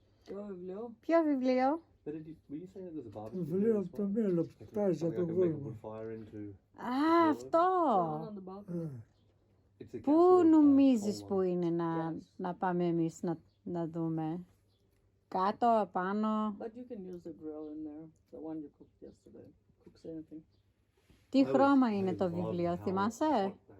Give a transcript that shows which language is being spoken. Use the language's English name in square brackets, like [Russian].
[Greek] Ποιο βιβλίο? Ποιο βιβλίο? Το βιβλίο από το μέλλον που τάζει από τον κόσμο. Α, αυτό! Πού νομίζεις που είναι να πάμε εμείς να δούμε? Κάτω, απάνω? [English] But you can use the grill in there, the one you cooked yesterday. Cooks anything. [Greek] Τι χρώμα είναι το βιβλίο, θυμάσαι?